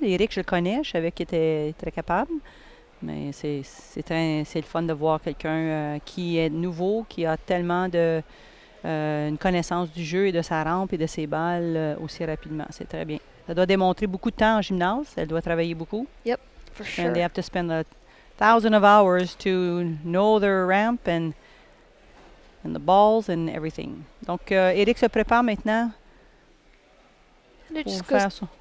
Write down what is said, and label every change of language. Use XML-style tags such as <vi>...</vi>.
<fr>Eric, je le connais. Je savais qu'il était très capable. Mais c'est le fun de voir quelqu'un qui est nouveau, qui a tellement une connaissance du jeu et de sa rampe et de ses balles aussi rapidement. C'est très bien. Ça doit démontrer beaucoup de temps en gymnase. Elle doit travailler beaucoup.</fr> <en>Yep, for sure. And they have to spend 1,000 of hours to know their ramp and the balls and everything.</en> <fr>Donc, Eric se prépare maintenant pour faire ça.</fr>